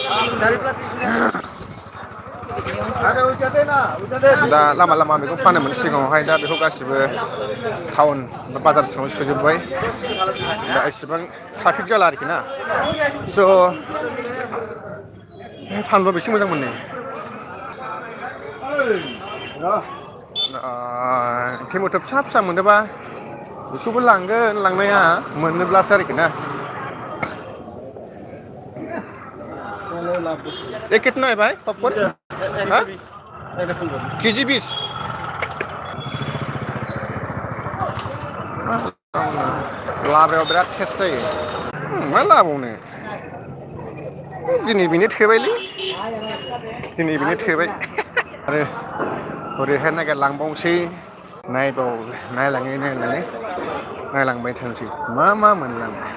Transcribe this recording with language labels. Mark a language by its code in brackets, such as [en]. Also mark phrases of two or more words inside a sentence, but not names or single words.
[brx] दा लामा लामा मैगं फानोमोन सिगाङावहाय दा बेखौ गासिबो टाउन बा बाजार सिङाव सोजोबबाय दा एसेबां ट्राफिक जाला आरोखि ना स' फानलुआ बेसे मोजां मोनो टेमेट' फिसा फिसा मोनोबा बेखौबो लांगोन लांनाया मोनोब्लासो आरोखि ना [hi] एक कितना है भाई [brx] पॉपकॉर्न केजी 20 लाब्रायाव बिराद टेस्ट जायो मा लाबावनो दिनै बेनो थोबायलै दिनै बेनो थोबाय आरो ओरैहाय नागिरलांबावसै नायलाङै नायलांबाय थानोसै मा मोनलाङो